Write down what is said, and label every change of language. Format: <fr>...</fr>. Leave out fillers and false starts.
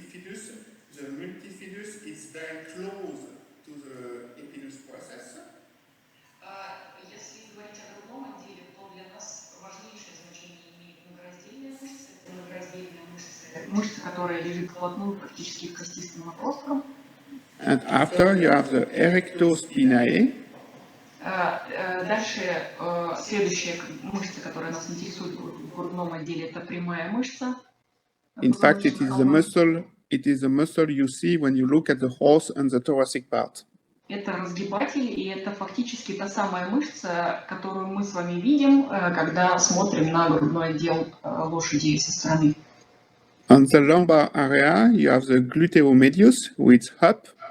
<en>very close to the epinous process.</en> <ru>Если говорить о грудном отделе, то для нас важнейшее значение имеет многораздельная мышца. Это многораздельная мышца. Мышца, которая лежит вплотную практически к костистым отросткам.</ru> <en>And after you have the erectospinae.</en> <ru>Дальше следующая мышца, которая нас интересует в грудном отделе, это прямая мышца.</ru> <en>In fact, it is the muscle. It is the muscle you see when you look at the horse and the thoracic part.</en> <ru>Это разгибатель, и это фактически та самая мышца, которую мы с вами видим, когда смотрим на грудной отдел лошади со стороны.</ru> <en>On the lumbar area, you have the gluteomedius with up.</en>